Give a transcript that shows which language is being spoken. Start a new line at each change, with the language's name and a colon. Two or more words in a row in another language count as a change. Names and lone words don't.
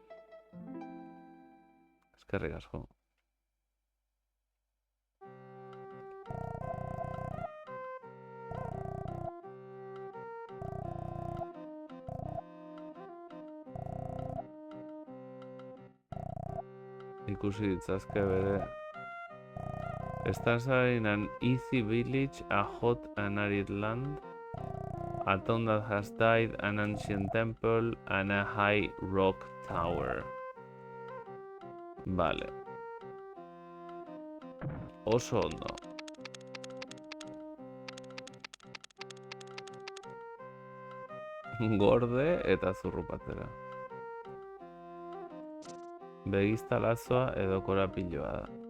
Basque: Eskerrik asko. Ikusi ditzazke bere.
English: Stars are in an easy village, a hot and arid land, a town that has died, an ancient temple, and a high rock tower.
Basque: Vale. Oso ondo. Gorde eta zurrupatzera. Begizta lazoa edo korapiloa da.